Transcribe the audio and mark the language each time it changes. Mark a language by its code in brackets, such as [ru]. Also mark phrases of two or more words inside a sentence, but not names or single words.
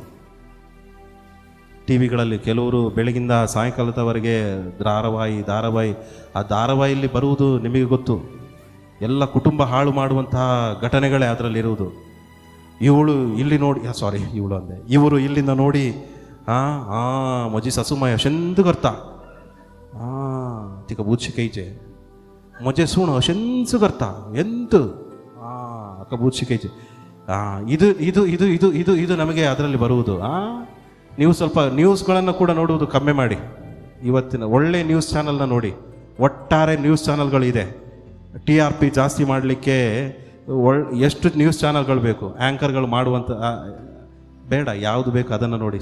[kn] ಟಿವಿಗಳಲ್ಲಿ ಕೆಲವರು ಬೆಳಗಿಂದ ಸಾಯಂಕಾಲದವರೆಗೆ ಧಾರಾವಾಹಿ, ಆ ಧಾರಾವಾಹಿಯಲ್ಲಿ ಬರುವುದು ನಿಮಗೆ ಗೊತ್ತು, ಎಲ್ಲ ಕುಟುಂಬ ಹಾಳು ಮಾಡುವಂತಹ ಘಟನೆಗಳೇ ಅದರಲ್ಲಿರುವುದು. ಇವರು ಇಲ್ಲಿಂದ ನೋಡಿ [kok] म्हजी सासू माय अशेंच करता, तिका बूत शिकयचे. म्हजे सूण अशेंच करता, ಎಂತ ಅಕ್ಕ ಬೂತ್ ಶಿಕೈಚೆ. [kn] ಇದು ನಮಗೆ ಅದರಲ್ಲಿ ಬರುವುದು. ನೀವು ಸ್ವಲ್ಪ ನ್ಯೂಸ್ಗಳನ್ನು ಕೂಡ ನೋಡುವುದು ಕಮ್ಮಿ ಮಾಡಿ. ಇವತ್ತಿನ ಒಳ್ಳೆ ನ್ಯೂಸ್ ಚಾನಲ್ನ ನೋಡಿ. ಒಟ್ಟಾರೆ ನ್ಯೂಸ್ ಚಾನಲ್ಗಳಿದೆ. TRP ಜಾಸ್ತಿ ಮಾಡಲಿಕ್ಕೆ ಎಷ್ಟು ನ್ಯೂಸ್ ಚಾನಲ್ಗಳು ಬೇಕು, ಆ್ಯಂಕರ್ಗಳು ಮಾಡುವಂಥ ಬೇಡ, ಯಾವುದು ಬೇಕು ಅದನ್ನು ನೋಡಿ.